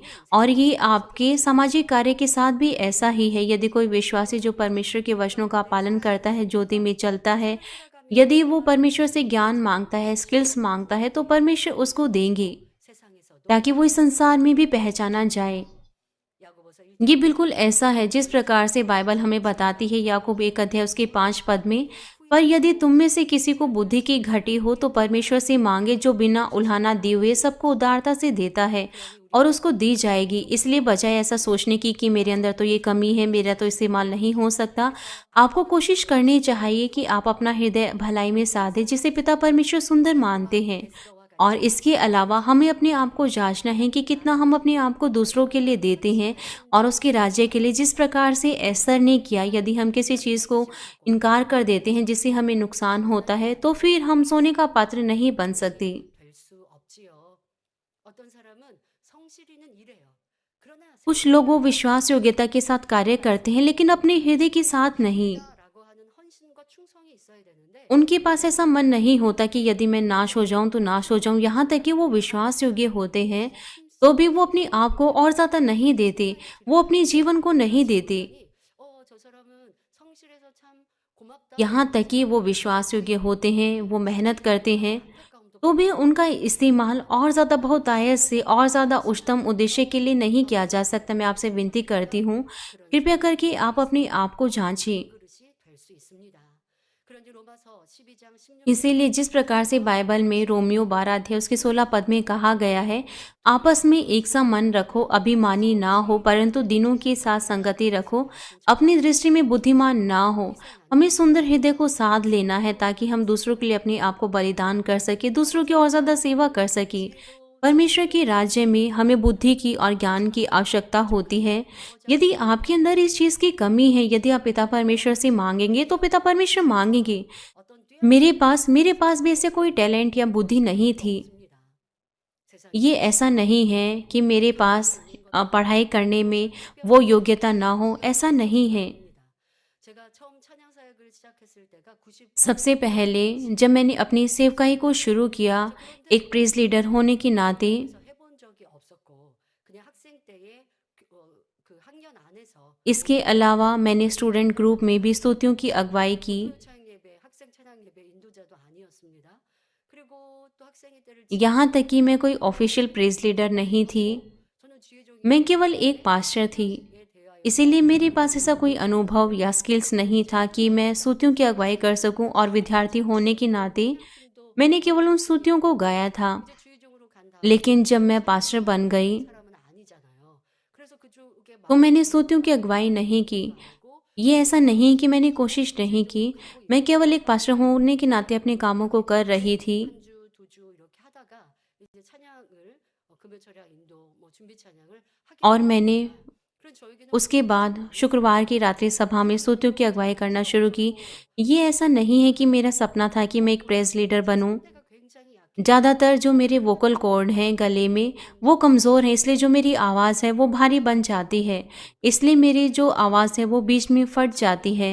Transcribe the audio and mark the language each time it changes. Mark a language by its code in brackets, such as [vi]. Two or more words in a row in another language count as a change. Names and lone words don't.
[hi] और ये आपके सामाजिक कार्य के साथ भी ऐसा ही है। यदि कोई विश्वासी जो परमेश्वर के वचनों का पालन करता है, ज्योति में चलता है, यदि वो परमेश्वर से ज्ञान मांगता है, स्किल्स मांगता है, तो परमेश्वर उसको देंगे [ko] 세상에서도 [hi] ताकि वो इस संसार में भी पहचाना जाए। [ko] 야고보서 1장 [hi] ये बिल्कुल ऐसा है जिस प्रकार से बाइबल हमें बताती है, याकूब 1 अध्याय उसके 5 पद में, पर यदि तुम में से किसी को बुद्धि की घटी हो तो परमेश्वर से मांगे, जो बिना उल्हाना दिए हुए सबको उदारता से देता है, और उसको दी जाएगी। इसलिए बजाय ऐसा सोचने की कि मेरे अंदर तो ये कमी है, मेरा तो इस्तेमाल नहीं हो सकता, आपको कोशिश करनी चाहिए कि आप अपना हृदय भलाई में साधे, जिसे पिता परमेश्वर सुंदर मानते हैं। और इसके अलावा हमें अपने आप को जांचना है कि कितना हम अपने आप को दूसरों के लिए देते हैं और उसके राज्य के लिए, जिस प्रकार से एस्थर ने किया। यदि हम किसी चीज़ को इनकार कर देते हैं जिससे हमें नुकसान होता है, तो फिर हम सोने का पात्र नहीं बन सकते। [ko] 될 수 없지요. 어떤 사람은 성실히는 이래요. 그러나 [hi] कुछ लोग वो विश्वास योग्यता के साथ कार्य करते हैं, लेकिन अपने हृदय के साथ नहीं। [ko] 라고 하는 헌신과 충성이 있어야 되는데 [hi] उनके पास ऐसा मन नहीं होता कि यदि मैं नाश हो जाऊं तो नाश हो जाऊं। यहाँ तक कि वो विश्वास योग्य होते हैं, तो भी वो अपने आप को और ज़्यादा नहीं देते, वो अपने जीवन को नहीं देते। [ko] 저 사람은 성실해서 참 고맙다. [hi] यहाँ तक कि वो विश्वास योग्य होते हैं, वो मेहनत करते हैं, [ko] 안타까움도 [hi] तो भी उनका इस्तेमाल और ज़्यादा बहुतायत से और ज़्यादा उच्चतम उद्देश्य के लिए नहीं किया जा सकता। मैं आपसे विनती करती हूँ, कृपया करके आप अपने आप को जांचिए। [ko] 그릇이 될 수 있습니다. 그런데 여기 로마서 12장 16절 [hi] इसीलिए जिस प्रकार से बाइबल में रोमियो 12 अध्याय उसके 16 पद में कहा गया है, आपस में एक सा मन रखो, अभिमानी ना हो, परंतु दिनों के साथ संगति रखो, अपनी दृष्टि में बुद्धिमान ना हो। हमें सुंदर हृदय को साध लेना है ताकि हम दूसरों के लिए अपने आप को बलिदान कर सके, दूसरों की और ज़्यादा सेवा कर सके। परमेश्वर के राज्य में हमें बुद्धि की और ज्ञान की आवश्यकता होती है। यदि आपके अंदर इस चीज़ की कमी है, यदि आप पिता परमेश्वर से मांगेंगे तो पिता परमेश्वर मांगेंगे। [ko] 어떤 뛰어난 [hi] मेरे पास भी ऐसे कोई टैलेंट या बुद्धि नहीं थी। [ko] 없습니다. 세상에 [hi] ये ऐसा नहीं है कि मेरे पास पढ़ाई करने में वो योग्यता ना हो, ऐसा नहीं है। [ko] 제가 처음 찬양 사역을 시작했을 때가 98 [hi] सबसे पहले जब मैंने अपनी सेवकाई को शुरू किया, एक [en] praise leader [hi] होने के नाते, [ko] 에서 해본 적이 없었고 그냥 학생 때에 그 학년 안에서 [hi] इसके अलावा मैंने [en] student group [hi] में भी स्तुतियों की अगुवाई की। [ko] 찬양 예배, 학생 찬양 예배 인도자도 아니었습니다. 그리고 또 학생회 때를 [hi] यहाँ तक कि मैं कोई [en] official praise leader [hi] नहीं थी, [ko] 저는 주의종이 [hi] मैं केवल एक पास्टर थी। [ko] 대하여 [hi] इसीलिए मेरे पास ऐसा कोई अनुभव या स्किल्स नहीं था कि मैं स्तुतियों की अगुवाई कर सकूं, और विद्यार्थी होने के नाते [ko] 도 [hi] मैंने केवल उन स्तुतियों को गाया था। [ko] 이제 주의종으로 간 다음에 [hi] लेकिन जब मैं पास्टर बन गई [ko] 사람은 아니잖아요. 그래서 그쪽에 [hi] तो मैंने स्तुतियों की अगुवाई नहीं की। [ko] 마음고 [hi] ये ऐसा नहीं कि मैंने कोशिश नहीं की, मैं केवल एक पास्टर होने के नाते अपने कामों को कर रही थी। [ko] 한 주, 두 주 이렇게 하다가 이제 찬양을 금요철야 인도 뭐 준비 찬양을 하게 [hi] और मैंने [ko] 그런 저에게는 [hi] उसके बाद शुक्रवार की रात्रि सभा में स्तुतियों की अगुवाई करना शुरू की। ये ऐसा नहीं है कि मेरा सपना था कि मैं एक [en] praise leader [hi] बनूं। [ko] 상태가 굉장히 약해 [hi] ज़्यादातर जो मेरे [en] vocal cord [hi] हैं गले में, वो कमज़ोर हैं, इसलिए जो मेरी आवाज़ है वो भारी बन जाती है। इसलिए मेरी जो आवाज़ है वो बीच में फट जाती है।